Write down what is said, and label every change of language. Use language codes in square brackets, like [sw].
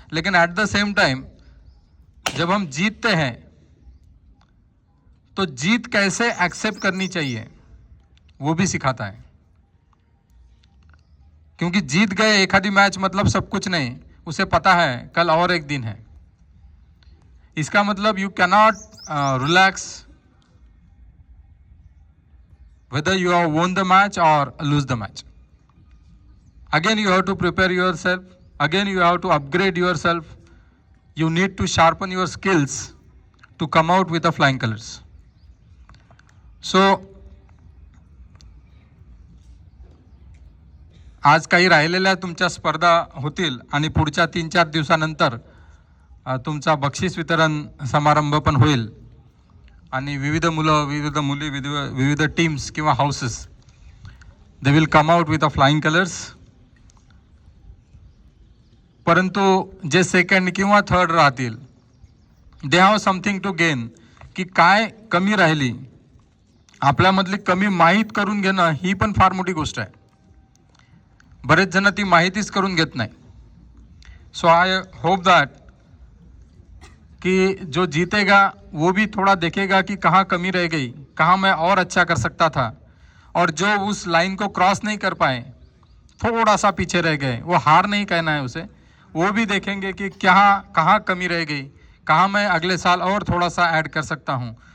[hi] लेकिन [en] at the same time [hi] जब हम जीतते हैं तो जीत कैसे एक्सेप्ट करनी चाहिए वो भी सिखाता है. क्योंकि जीत गए एखादी मैच मतलब सब कुछ नहीं, उसे पता है कल और एक दिन है. इसका मतलब [en] You cannot relax whether you have won the match or lose the match. Again you have to prepare yourself, again you have to upgrade yourself, you need to sharpen your skills to come out with the flying colors. [mr] So आज काही राहिलेल्या तुमच्या स्पर्धा होतील आणि पुढच्या 3-4 दिवसानंतर तुमचा बक्षीस वितरण समारंभ पण होईल आणि विविध मुलं, विविध मुली, विविध टीम्स किंवा houses [en] They will come out with a flying colours. [mr] परंतु जे सेकंड किंवा थर्ड राहतील [en] They have something to gain. [mr] की काय कमी राहिली, आपल्यामधली कमी माहीत करून घेणं ही पण फार मोठी गोष्ट आहे. बरेच जण ती माहितीच करून घेत नाही. [en] so I hope that [hi] कि जो जीतेगा वो भी थोड़ा देखेगा कि कहाँ कमी रह गई, कहाँ मैं और अच्छा कर सकता था, और जो उस लाइन को क्रॉस नहीं कर पाए, थोड़ा सा पीछे रह गए, वो हार नहीं कहना है उसे, वो भी देखेंगे कि क्या कहाँ कमी रह गई, कहाँ मैं अगले साल और थोड़ा सा ऐड कर सकता हूँ.